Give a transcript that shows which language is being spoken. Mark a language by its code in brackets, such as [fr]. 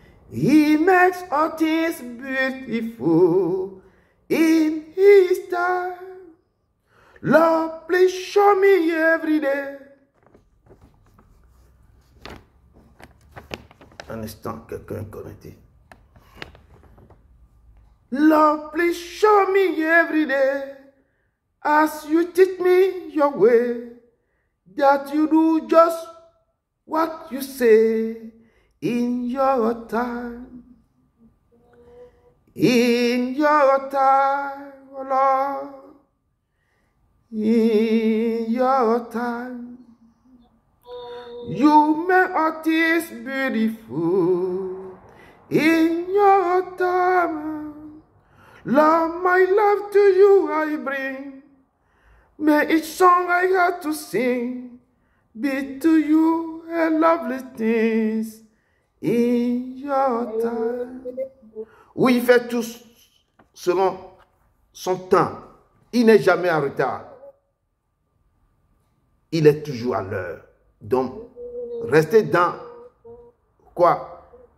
[en] He makes all things beautiful. In his time. Lord, please show me every day. [fr] Un instant, quelqu'un est connecté. [en] Lord, please show me every day as you teach me your way, that you do just what you say in your time. In your time, oh Lord. In your time, you make all things beautiful. In your time, Lord, my love to you I bring. May each song I have to sing be to you a lovely things. In your time. [fr] Oui, il fait tout selon son temps. Il n'est jamais en retard. Il est toujours à l'heure. Donc, restez dans quoi?